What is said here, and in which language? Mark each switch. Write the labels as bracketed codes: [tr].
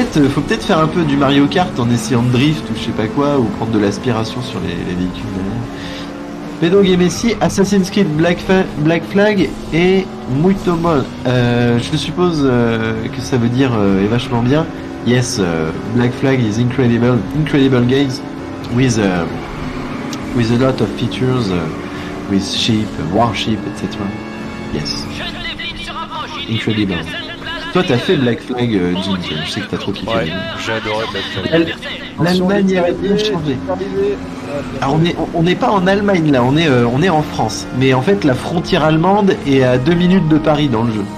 [fr] Faut peut-être faire un peu du Mario Kart en essayant de drift ou je sais pas quoi, ou prendre de l'aspiration sur les véhicules derrière. Pedro Messi, Assassin's Creed Black Flag et Muito Bon. Je suppose que ça veut dire est vachement bien. [en] Yes, Black Flag is incredible games with a lot of features, with sheep, warship, etc. Yes, incredible. [fr] Toi, t'as fait Black Flag, Jim. Je sais que t'as trop kiffé. Ouais, j'ai adoré Black Flag. L'Allemagne a bien changé. Alors on n'est pas en Allemagne là, on est en France. Mais en fait la frontière allemande est à 2 minutes de Paris dans le jeu.